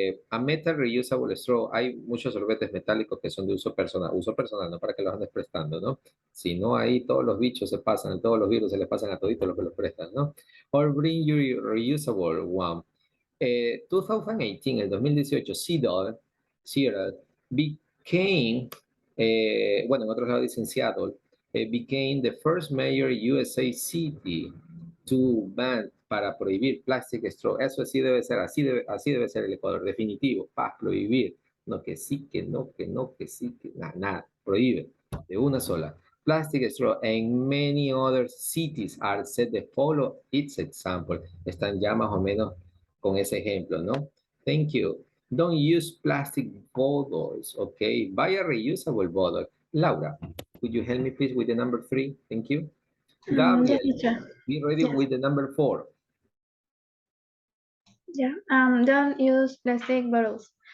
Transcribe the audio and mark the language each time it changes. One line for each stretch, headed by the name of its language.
English: A metal reusable straw,
Spanish: hay muchos sorbetes metálicos que son de uso personal, no para que los andes prestando, ¿no? Si no, ahí todos los bichos se pasan, todos los virus se les pasan a toditos los que los prestan, ¿no?
English: Or bring your reusable one. 2018, el 2018, Seattle became,
Spanish: bueno, en otros lados dicen
English: Seattle, became the first major USA city to ban,
Spanish: para prohibir
English: plastic straw.
Spanish: Eso así debe ser, así debe ser el Ecuador, definitivo, para prohibir. No que sí, que no, que no, que sí, que nada, nada, prohíbe, de una sola.
English: Plastic straw and many other cities are set to follow its example.
Spanish: Están ya más o menos con ese ejemplo, ¿no?
English: Thank you. Don't use plastic bottles, okay? Buy a reusable bottle. Laura, could you help me please with the number 3? Thank you. Gabriel, Yes, teacher. be ready Yes. with the number 4. Yeah. Don't use plastic bottles.